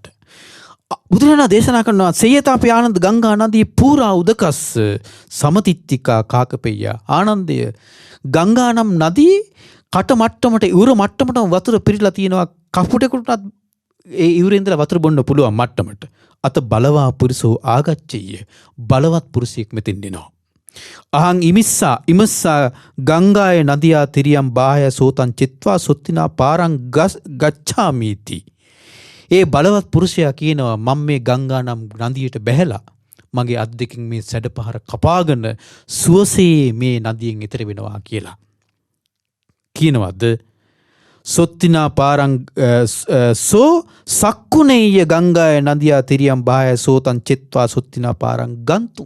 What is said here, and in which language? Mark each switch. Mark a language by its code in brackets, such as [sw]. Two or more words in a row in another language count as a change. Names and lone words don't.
[si] බුදුරජාණන් දේශනා කරනවා [pi] සේයතාපි ආනන්ද ගංගා නදී පූරා උදකස්ස සමතිත්තිකා කාකපෙය්‍ය. [si] ආනන්දය, ගංගා නම් නදී කට මට්ටමට, ඉවුර මට්ටමට වතුර පිරීලා තියෙනවා. කපුටෙකුටත් ඒ ඉවුරේ ඉඳලා වතුර බොන්න පුළුවන් මට්ටමට. [pi] අත බලවා පුරුෂෝ ආගච්ඡෙය්‍ය. [si] බලවත් පුරුෂයෙක් මෙතෙන් එනවා. [pi] අහං ඉමස්සා ගංගාය නදියා තිරියම් බාහය සෝතං චිත්වා සොත්තිනා පාරං ගච්ඡාමීති. [si] ඒ බලවත් පුරුෂයා කියනවා මම මේ ගංගා නම් නදියට බැහැලා මගේ අත් දෙකින් මේ සැඩපහර කපාගෙන සුවසේ මේ නදියෙන් එතර වෙනවා කියලා. කියනවද? [pi] සොත්තිනා පාරං සෝ සක්කුණෙය්‍ය ගංගාය නදියා තිරියම් බාහය සෝතං චිත්වා සොත්තිනා පාරං ගන්තුම්.